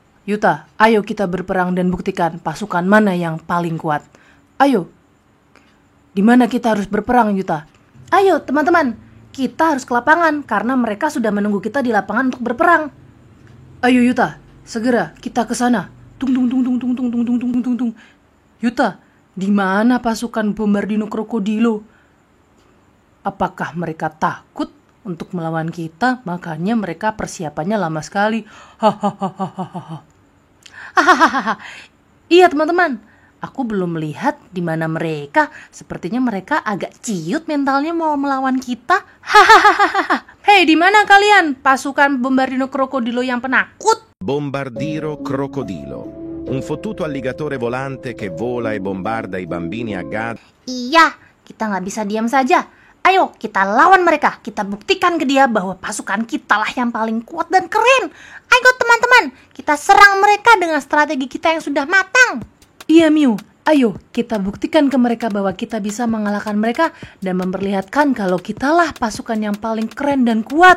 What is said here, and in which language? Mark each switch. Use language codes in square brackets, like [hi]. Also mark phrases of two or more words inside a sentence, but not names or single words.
[id] Yuta, ayo kita berperang dan buktikan pasukan mana yang paling kuat. Ayo. Di mana kita harus berperang, Yuta? Ayo, teman-teman. Kita harus ke lapangan karena mereka sudah menunggu kita di lapangan untuk berperang. Ayo, Yuta. Segera kita ke sana. Tung tung tung tung tung tung tung tung tung tung tung. Yuta, di mana pasukan Bombardino Krokodilo? Apakah mereka takut untuk melawan kita? Makanya mereka persiapannya lama sekali. Hahaha. Iya teman-teman, aku belum melihat di mana mereka. Sepertinya mereka agak ciut mentalnya mau melawan kita. Hahaha. Hei, di mana kalian? Pasukan Bombardino Krokodilo yang penakut. [it] Bombardiro Crocodilo, un fottuto alligatore volante che vola e bombarda i bambini a Gaza. [id] Iya, kita nggak bisa diam saja. Ayo, kita lawan mereka. Kita buktikan ke dia bahwa pasukan kita lah yang paling kuat dan keren. Ayo teman-teman, kita serang mereka dengan strategi kita yang sudah matang. Iya Miu, ayo kita buktikan ke mereka bahwa kita bisa mengalahkan mereka dan memperlihatkan kalau kitalah pasukan yang paling keren dan kuat.